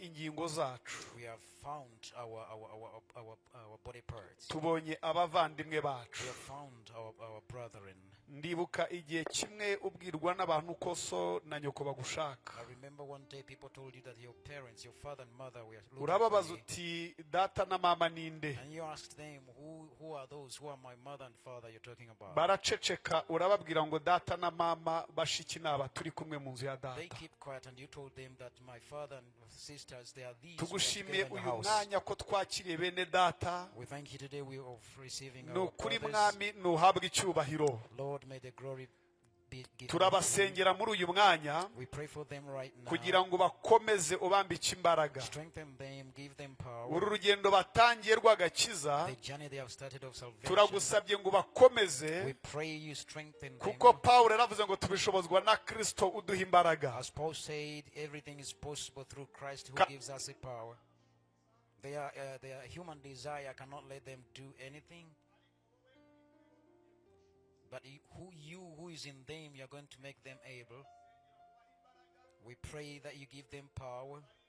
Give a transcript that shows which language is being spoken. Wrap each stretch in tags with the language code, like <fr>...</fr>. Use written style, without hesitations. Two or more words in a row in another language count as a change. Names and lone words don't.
<rw>Tubonye ingingo zacu.</rw> <en>We have found our body parts.</en> <rw>tubonye abavandimwe bacu.</rw> <en>We have found our brethren.</en> <rw>Ndibuka igihe kimwe ubwirwa n'abantu ko so na nyoko bagushaka.</rw> <en>I remember one day people told you that your parents, your father and mother were looking</en> <rw>urababaza</rw> <en>for you.</en> <rw>uti data na mama ninde?</rw> <en>And you asked them, who are those? Who are my mother and father you're talking about?</en> <rw>Baraceceka urababwira ngo data na mama bashiki naba turi kumwe mu nzu ya data.</rw> <en>They keep quiet and you told them that my father and sisters, they are these.</en> <rw>Tugushimiye uyu mwanya ko twakiriye bene data.</rw> <en>We thank you today we of receiving our</en> <rw>Nukuri</rw> <en>brothers.</en> <rw>mwami nuhabwa icyubahiro.</rw> <en>Lord, may the glory be given.</en> <rw>Turabasengera muri uyu mwanya</rw> <en>We pray for them right now.</en> <rw>kugira ngo bakomeze ubambike imbaraga.</rw> <en>Strengthen them, give them power.</en> <rw>Uru rugendo batangiye rw'agakiza</rw> <en>The journey they have started of salvation.</en> <rw>turagusabye ngo bakomeze</rw> <en>We pray you strengthen them.</en> <rw>kuko Pawulo yaravuze ngo tubishobozwa na Kristo uduha imbaraga.</rw> <en>As Paul said, everything is possible through Christ who gives us a power. Their human desire cannot let them do anything. But who is in them, you're going to make them able. We pray that you give them power.</en>